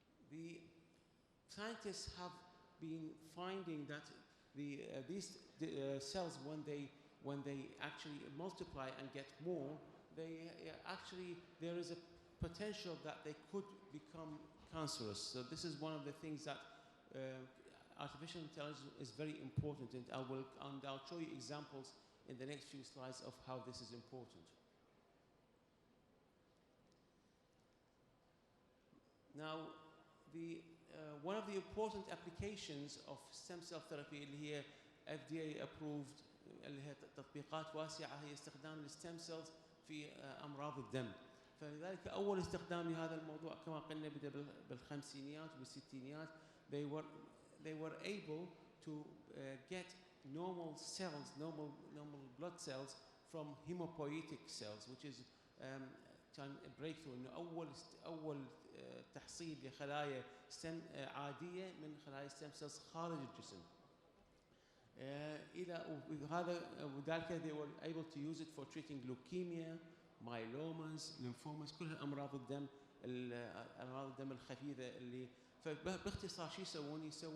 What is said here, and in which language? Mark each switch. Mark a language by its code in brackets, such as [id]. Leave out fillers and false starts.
[en] The scientists have been finding that these cells, when they actually multiply and get more, they actually, there is a potential that they could become cancerous. So this is one of the things that artificial intelligence is very important, and I'll show you examples in the next few slides of how this is important. Now, one of the important applications of stem cell therapy [ar] اللي هي FDA approved، اللي هي تطبيقات واسعة، هي استخدام الستيم سيلز في أمراض الدم. فلذلك أول استخدام لهذا الموضوع كما قلنا بدأ بالخمسينيات وبالستينيات. [en] They were able to get normal cells, normal blood cells from hematopoietic cells, which is كان breakthrough. [ar] إنه أول تحصيل لخلايا ستم عادية من خلايا ستم سيلز خارج الجسم. إلى وذلك [en] they were able to use it for treating leukemia, myelomas, lymphomas، [ar] كلها أمراض الدم، أمراض الدم الخفيفة اللي فباختصار شو يسوون